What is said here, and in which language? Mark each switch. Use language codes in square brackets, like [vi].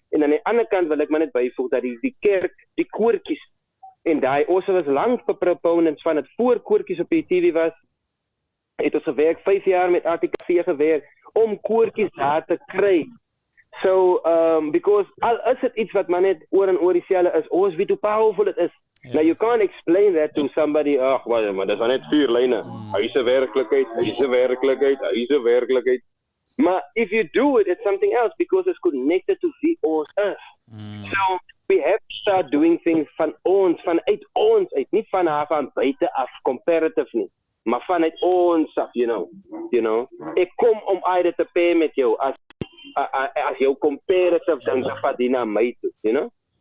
[af] En aan die ander kant wil ek maar net byvoeg dat die kerk, die koortjies, en ons was lank proponents van het voor koortjies op die TV was, het ons gewerk, 5 jaar met ATKV gewerk, om koortjies daar te kry. [en] So, because [af] al is het iets wat maar net oor en oor dieselfde is, ons weet hoe [en] powerful it is. Now you can't explain that to somebody, [af] maar dat is net 4 lyne. Hy is 'n werklikheid, hy is 'n werklikheid, hy is 'n werklikheid. [en] Maar if you do it, it's something else because it's connected to [af] wie ons is. [en] So we have to start doing things [af] vanuit ons uit, nie van buite af, comparative nie, maar vanuit ons af, [en] you know. [af] Ek kom om uit te pair met jou as jou comparative dan vat die na my toe, [en] you know.